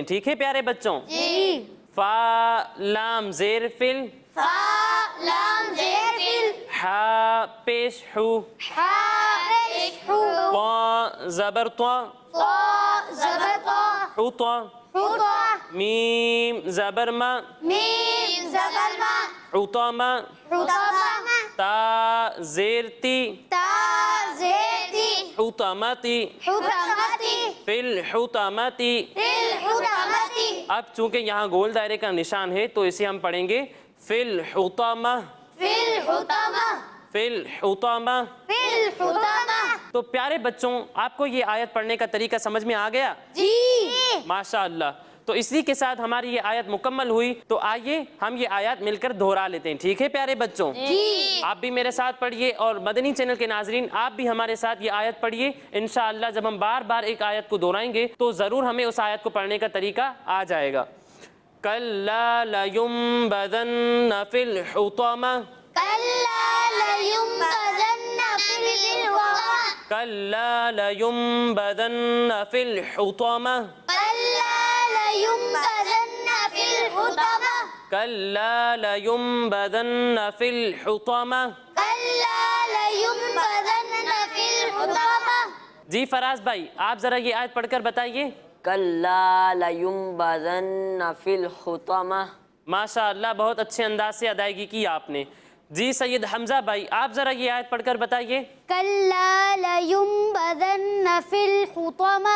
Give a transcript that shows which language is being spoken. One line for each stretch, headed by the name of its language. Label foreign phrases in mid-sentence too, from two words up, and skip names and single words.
Urdu: ٹھیک ہے پیارے بچوں؟ فا لام زیر فل فا لام زیر فل ہا پیش ہو ہا پیش ہو طا زبر طا طا زبر طا
Arabic: حو طا حطا
Urdu: میم زبر ما میم زبر ما
Arabic: حطا ما حطما
Urdu: تا زیر تی تا زیر تی
Arabic: حطمتی حطمتی فل حطمتی. فل حطمتی
Urdu: اب چونکہ یہاں گول دائرے کا نشان ہے تو اسے ہم پڑھیں گے
Arabic: فل حطمہ فل حطمہ فل حطمہ. فل حطمہ.
Urdu: تو پیارے بچوں آپ کو یہ آیت پڑھنے کا طریقہ سمجھ میں آ گیا؟ جی ماشاء اللہ. تو اسی کے ساتھ ہماری یہ آیت مکمل ہوئی. تو آئیے ہم یہ آیات مل کر دہرا لیتے ہیں. ٹھیک ہے پیارے بچوں؟ آپ بھی میرے ساتھ پڑھیے اور مدنی چینل کے ناظرین آپ بھی ہمارے ساتھ یہ آیت پڑھیے. انشاءاللہ جب ہم بار بار ایک آیت کو دہرائیں گے تو ضرور ہمیں اس آیت کو پڑھنے کا طریقہ آ جائے گا.
Arabic: کَلَّا لَيُنبَذَنَّ فِي الْحُطَمَةِ کلا لیمبذن فی الحطمہ کَلَّا لَيُنبَذَنَّ فِي الْحُطَمَةِ کلا لیمبذن فی الحطمہ کَلَّا لَيُنبَذَنَّ فِي الْحُطَمَةِ. کلا لیمبذن فی الحطمہ.
Urdu: جی فراز بھائی آپ ذرا یہ آیت پڑھ کر بتائیے.
Arabic: کلا لینبذن فی الحطمہ.
Urdu: ماشاء اللہ بہت اچھے انداز سے ادائیگی کی آپ نے. جی سید حمزہ بھائی آپ ذرا یہ آیت پڑھ کر بتائیے.
Arabic: کلا لیمبذن فی الحطمہ.